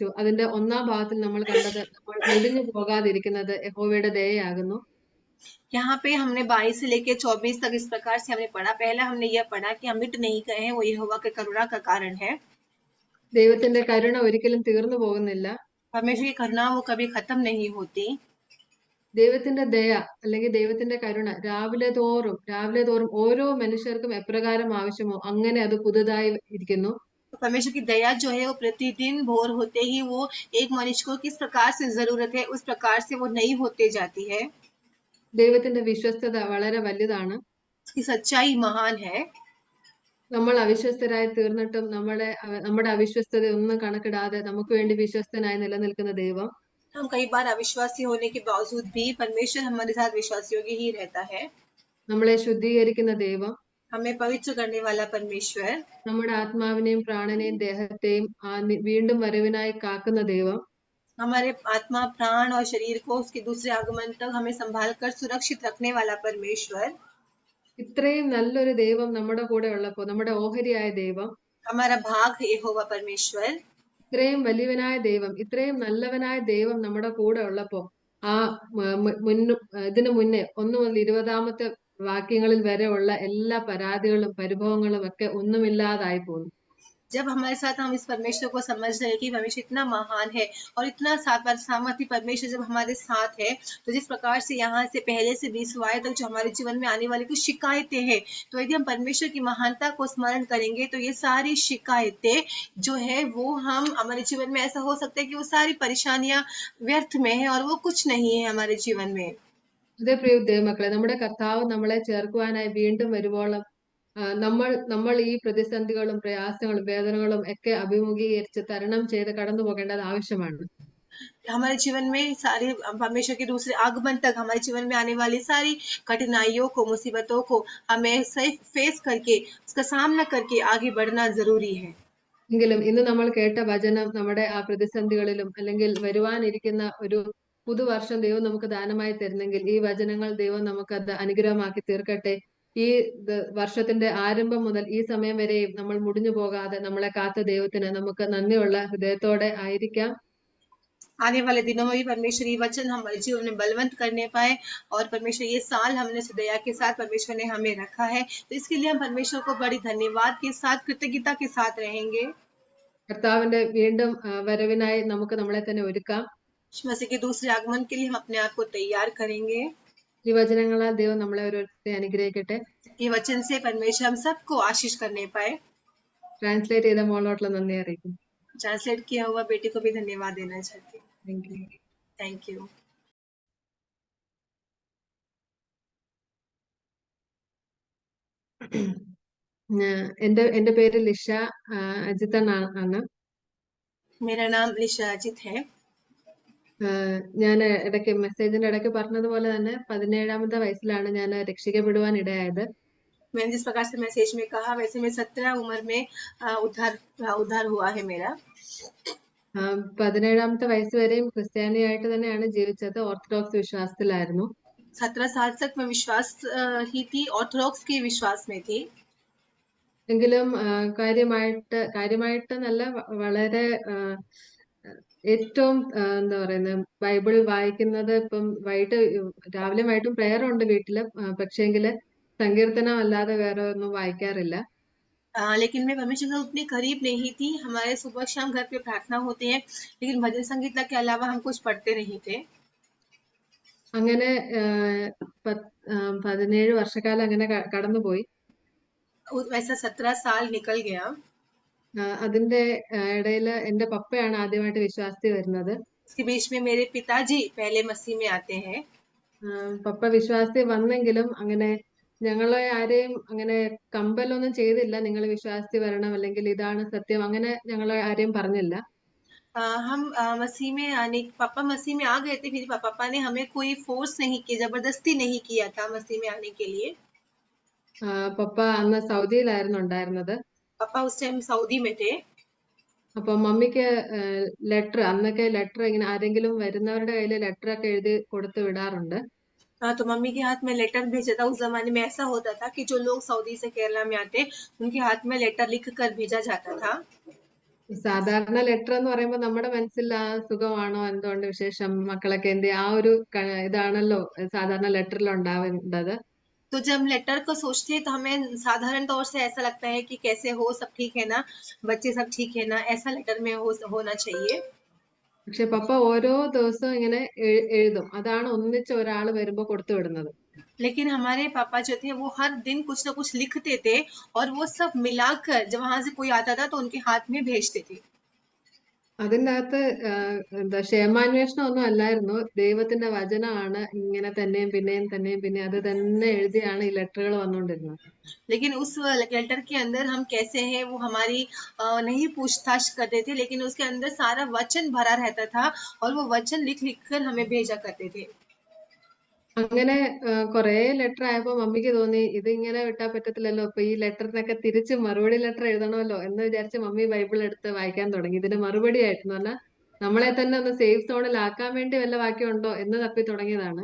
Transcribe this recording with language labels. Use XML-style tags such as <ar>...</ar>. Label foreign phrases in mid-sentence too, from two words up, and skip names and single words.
<ml>അതിന്റെ ഒന്നാം ഭാഗത്തിൽ നമ്മൾ കണ്ടത് നമ്മൾ മുടിഞ്ഞു പോകാതിരിക്കുന്നത് യഹോവയുടെ ദയയാകുന്നു.</ml> <hi>यहाँ पे हमने 22 से लेकर 24 तक इस प्रकार से हमने पढ़ा। पहला हमने यह पढ़ा कि हम मिट नहीं गए हैं, वो यहोवा के करुणा का कारण है।</hi> <ml>ദൈവത്തിന്റെ കരുണ ഒരിക്കലും തീർന്നു പോകുന്നില്ല.</ml> <hi>परमेश्वर की करुणा वो कभी खत्म नहीं होती।</hi> <ml>ദൈവത്തിന്റെ ദയ അല്ലെങ്കിൽ ദൈവത്തിന്റെ കരുണ രാവിലെ തോറും ഓരോ മനുഷ്യർക്കും എപ്രകാരം ആവശ്യമോ അങ്ങനെ അത് പുതുതായി ഇരിക്കുന്നു.</ml> <hi>परमेश्वर की दया जो है वो प्रतिदिन भोर होते ही वो एक मनुष्य को किस प्रकार से जरूरत है उस प्रकार से वो नई होते जाती है।</hi> <ml>ദൈവത്തിന്റെ വിശ്വസ്തത വളരെ വലുതാണ്.</ml> <hi>उसकी सच्चाई महान है।</hi> <ml>നമ്മൾ അവിശ്വസ്തരായി തീർന്നിട്ടും നമ്മുടെ അവിശ്വസ്തത ഒന്നും കണക്കിടാതെ നമുക്ക് വേണ്ടി വിശ്വസ്തനായി നിലനിൽക്കുന്ന ദൈവം</ml> <hi>हम कई बार अविश्वासी होने के बावजूद भी परमेश्वर हमारे साथ विश्वास योग्य ही रहता है।</hi> <ml>നമ്മളെ ശുദ്ധീകരിക്കുന്ന ദൈവം</ml> <hi>हमें पवित्र करने वाला परमेश्वर,</hi> <ml>നമ്മുടെ ആത്മാവിനെയും പ്രാണനെയും ദേഹത്തെയും വീണ്ടും വരവിനായി കാക്കുന്ന ദൈവം</ml> <hi>हमारे आत्मा, प्राण और शरीर को उसके दूसरे आगमन तक हमें संभाल कर सुरक्षित रखने वाला परमेश्वर,</hi> <ml>ഇത്രയും നല്ലൊരു ദൈവം നമ്മുടെ കൂടെ ഉള്ളപ്പോൾ നമ്മുടെ ഓഹരിയായ ദൈവം</ml> <hi>हमारा भाग है यहोवा परमेश्वर,</hi> <ml>ഇത്രയും വലിയവനായ ദൈവം ഇത്രയും നല്ലവനായ ദൈവം നമ്മുടെ കൂടെ ഉള്ളപ്പോൾ ആ ഇതിനു മുന്നേ 1 മുതൽ 20 വാക്യങ്ങളിൽ വരെ ഉള്ള എല്ലാ പരാതികളും പരിഭവങ്ങളും ഒക്കെ ഒന്നുമില്ലാതായി പോകുന്നു.</ml> <hi>जब हमारे साथ हम इस परमेश्वर को समझ रहे हैं कि परमेश्वर इतना महान है और इतना सामर्थी परमेश्वर जब हमारे साथ है, तो जिस प्रकार से यहाँ से पहले से 20 आए तक जो हमारे जीवन में आने वाली कुछ शिकायतें हैं, तो यदि हम परमेश्वर की महानता को स्मरण करेंगे तो ये सारी शिकायतें जो है वो हम हमारे जीवन में ऐसा हो सकता है कि वो सारी परेशानियां व्यर्थ में है और वो कुछ नहीं है हमारे जीवन में।</hi> <ml>അതേ പ്രിയ ദൈവമക്കളെ, നമ്മുടെ കർത്താവ് നമ്മളെ ചേർക്കുവാനായി വീണ്ടും വരുവോളം നമ്മൾ ഈ പ്രതിസന്ധികളും പ്രയാസങ്ങളും വേദനകളും ഒക്കെ അഭിമുഖീകരിച്ച് തരണം ചെയ്ത് കടന്നു പോകേണ്ടത് ആവശ്യമാണ്.</ml> <hi>हमारे जीवन में सारे परमेश्वर के दूसरे आगमन तक हमारे जीवन में आने वाली सारी कठिनाइयों को, मुसीबतों को हमें फेस करके उसका सामना करके आगे बढ़ना जरूरी है।</hi> <ml>എങ്കിലും ഇന്ന് നമ്മൾ കേട്ട വചനം നമ്മുടെ ആ പ്രതിസന്ധികളിലും അല്ലെങ്കിൽ വരുവാനിരിക്കുന്ന ഒരു പുതുവർഷം ദൈവം നമുക്ക് ദാനമായി തരുന്നെങ്കിൽ ഈ വചനങ്ങൾ ദൈവം നമുക്കത് അനുഗ്രഹമാക്കി തീർക്കട്ടെ. ഈ വർഷത്തിന്റെ ആരംഭം മുതൽ ഈ സമയം വരെയും നമ്മൾ മുടിഞ്ഞു പോകാതെ നമ്മളെ കാത്ത ദൈവത്തിന് നമുക്ക് നന്ദിയുള്ള ഹൃദയത്തോടെ ആയിരിക്കാം.</ml> <hi>आने वाले दिनों में भी परमेश्वर ये वचन हमारे जीवन में बलवंत करने पाए और परमेश्वर ये साल हमने सुदया के साथ परमेश्वर ने हमें रखा है, तो इसके लिए हम परमेश्वर को बड़ी धन्यवाद के साथ, कृतज्ञता के साथ रहेंगे।</hi> <ml>കർത്താവിന്റെ വീണ്ടും വരവിനായി നമുക്ക് നമ്മളെ തന്നെ ഒരുക്കാം.</ml> <hi>मसीह के दूसरे आगमन के लिए हम अपने आप को तैयार करेंगे।</hi> <ml>ഈ വചനങ്ങളാൽ ദൈവം നമ്മളെ ഓരോരുത്തരെ അനുഗ്രഹിക്കട്ടെ.</ml> <hi>ये वचन से परमेश्वर हम सबको आशीष करने पाए।</hi> <ml>ട്രാൻസ്ലേറ്റ് ചെയ്ത മോളോട്ടുള്ള നന്ദി അറിയിക്കും.</ml> <hi>ट्रांसलेट किया हुआ बेटी को भी धन्यवाद देना चाहती हूँ।</hi> <en>thank you. thank you.</en> <ml>എന്റെ പേര് ലിഷ അജിത്തൻ ആണ്.</ml> <hi>मेरा नाम लिशा अजित है।</hi> <ml>ഞാൻ ഇടയ്ക്ക് മെസ്സേജിന്റെ ഇടയ്ക്ക് പറഞ്ഞതുപോലെ തന്നെ 17ാമത്തെ വയസ്സിലാണ് ഞാൻ രക്ഷിക്കപ്പെടുവാൻ ഇടയായത്.</ml> <hi>मैंने जिस प्रकार से मैसेज में कहा वैसे मैं 17 उम्र में उद्धार हुआ है मेरा।</hi> <ml>17ാമത്തെ വയസ്സ് വരെയും ക്രിസ്ത്യാനിയായിട്ട് തന്നെയാണ് ജീവിച്ചത്. ഓർത്തഡോക്സ് വിശ്വാസത്തിലായിരുന്നു.</ml> <hi>17 साल तक मैं विश्वास ही थी, ऑर्थोडॉक्स के विश्वास में थी।</hi> <ml>എങ്കിലും കാര്യമായിട്ട് നല്ല വളരെ ഏറ്റവും എന്താ പറയുന്നത് ബൈബിൾ വായിക്കുന്നത് ഇപ്പം രാവിലെ വൈകിട്ടും പ്രെയർ ഉണ്ട് വീട്ടില്. പക്ഷേങ്കില് സങ്കീർത്തനം അല്ലാതെ വേറെ ഒന്നും വായിക്കാറില്ല.</ml> <hi>लेकिन मैं परमेश्वर से उतनी करीब नहीं थी। हमारे सुबह शाम घर पे प्रार्थना होते हैं, लेकिन भजन संगीत के अलावा हम कुछ पढ़ते नहीं थे।</hi> <ml>അങ്ങനെ 17 വർഷക്കാലം അങ്ങനെ കടന്നുപോയി.</ml> <hi>वैसा 17 साल निकल गया।</hi> <ml>അതിന്റെ ഇടയില് എന്റെ പപ്പയാണ് ആദ്യമായിട്ട് വിശ്വാസത്തിൽ വരുന്നത്.</ml> <hi>इसके बीच में मेरे पिताजी पहले मसीह में आते हैं।</hi> <ml>പപ്പ വിശ്വാസത്തിൽ വന്നെങ്കിലും അങ്ങനെ ഞങ്ങളെ आരെയും അങ്ങനെ കമ്പലൊന്നും ചെയ്തില്ല. നിങ്ങൾ വിശ്വാസത്തിൽ വരണം അല്ലെങ്കിൽ ഇതാണ് സത്യം അങ്ങനെ ഞങ്ങളെ ആരെയും പറഞ്ഞില്ല.</ml> <hi>हम मसीह में आने पापा मसीह में आ गए थे, फिर पापा ने हमें कोई फोर्स नहीं किया, जबरदस्ती नहीं किया था मसीह में आने के लिए।</hi> <ml>പപ്പ അന്ന് സൗദിയിലായിരുന്നു ഉണ്ടായിരുന്നത്.</ml> <hi>पापा उस टाइम सऊदी में थे।</hi> <ml>അപ്പൊ മമ്മിക്ക് അന്നൊക്കെ ലെറ്റർ ഇങ്ങനെ ആരെങ്കിലും വരുന്നവരുടെ കയ്യിൽ ലെറ്റർ ഒക്കെ എഴുതി കൊടുത്തു വിടാറുണ്ട്.</ml> <hi>तो मम्मी के हाथ में लेटर भेजा था। उस जमाने में ऐसा होता था कि जो लोग सऊदी से केरला में आते उनके हाथ में लेटर लिख कर भेजा जाता था।</hi> <ml>സാധാരണ ലെറ്റർ എന്ന് പറയുമ്പോൾ നമ്മുടെ മനസ്സിൽ ആ സുഖമാണോ എന്തുകൊണ്ട് വിശേഷം മക്കളൊക്കെ എന്ത് ആ ഒരു ഇതാണല്ലോ സാധാരണ ലെറ്ററിൽ ഉണ്ടാവേണ്ടത്.</ml> <hi>तो जब लेटर को सोचते हैं तो हमें साधारण तौर से ऐसा लगता है कि कैसे हो, सब ठीक है ना, बच्चे सब ठीक है ना, ऐसा लेटर में होना चाहिए।</hi> <ml>പക്ഷെ പപ്പ ഓരോ ദിവസവും ഇങ്ങനെ എഴുതും. അതാണ് ഒന്നിച്ച് ഒരാൾ വരുമ്പോ കൊടുത്തു വിടുന്നത്.</ml> <hi>लेकिन हमारे पापा जो थे वो हर दिन कुछ ना कुछ लिखते थे और वो सब मिलाकर जब वहां से कोई आता था तो उनके हाथ में भेजते थे.</hi> <ml>അതിൻ്റെ അകത്ത് എന്താ ക്ഷേമാന്വേഷണം ഒന്നും അല്ലായിരുന്നു. ദൈവത്തിന്റെ വചനമാണ് ഇങ്ങനെ തന്നെയും പിന്നെയും അത് തന്നെ എഴുതിയാണ് ഈ ലെറ്ററുകൾ വന്നുകൊണ്ടിരുന്നത്.</ml> <hi>लेकिन उस लेटर के अंदर हम कैसे हैं वो हमारी नहीं पूछताछ करते थे, लेकिन उसके अंदर सारा वचन भरा रहता था और वो वचन लिख लिख कर हमें भेजा करते थे।</hi> <ml>അങ്ങനെ കുറേ ലെറ്റർ ആയപ്പോ മമ്മിക്ക് തോന്നി ഇത് ഇങ്ങനെ വിട്ടാ പറ്റത്തില്ലല്ലോ, അപ്പൊ ഈ ലെറ്ററിനൊക്കെ തിരിച്ച് മറുപടി ലെറ്റർ എഴുതണമല്ലോ എന്ന് വിചാരിച്ച് മമ്മി ബൈബിൾ എടുത്ത് വായിക്കാൻ തുടങ്ങി. ഇതിന് മറുപടി ആയിട്ടെന്ന് പറഞ്ഞാൽ നമ്മളെ തന്നെ ഒന്ന്</ml> <en>safe zone</en> <ml>ആക്കാൻ വേണ്ടി വല്ല വാക്യമുണ്ടോ എന്ന് തപ്പി തുടങ്ങിയതാണ്.</ml>